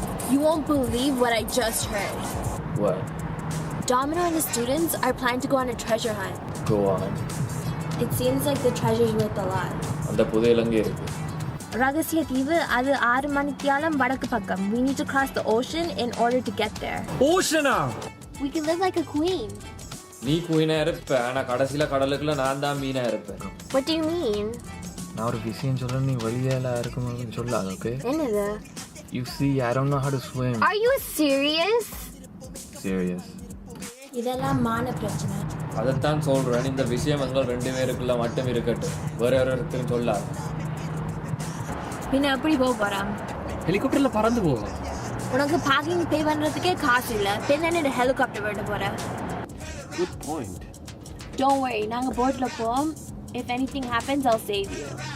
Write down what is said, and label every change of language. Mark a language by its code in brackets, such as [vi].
[en] You won't believe what I just heard. What? Domino and his students are planning to go on a treasure hunt. Go on. It seems like the treasure's worth a lot. [ta] அந்த புதையல் அங்கே இருக்கு. ரகசிய தீவு அது 6 மணித்தியாலம் வடக்கு பக்கம். [en] We need to cross the ocean in order to get there. [ta] Oshana [en] We can live like a queen. [ta] நீ குயினா இருப்ப, ஆனா கடைசியில கடலுக்குள்ள நான் தான் மீனா இருப்பேன். [en] What do you mean? [ta] நான் ஒரு விஷயம் சொல்றேன், நீ வழியால இருக்கும்போது சொல்லாத. ஓகே? என்னது? [en] You see, I don't know how to swim. Are you serious? Serious. [ta] இதெல்லாம் மான பிரச்சனை. அதைத்தான் சொல்றேன், இந்த விஷயம் எங்கள் 2 பேருக்குள்ள மட்டும் இருக்கட்டும், வேற ஒருத்தரும் சொல்லாது. பின்ன எப்படி போக போறான்? ஹெலிகாப்டர்ல பறந்து போவோம். உனக்கு பார்க்கிங் பே பண்றதுக்கே காசு இல்ல, பின்ன என்ன ஹெலிகாப்டர் விட போற? [en] Good point. Don't worry, [ta] நாங்க போட்ல போவோம். [en] If anything happens, I'll save you.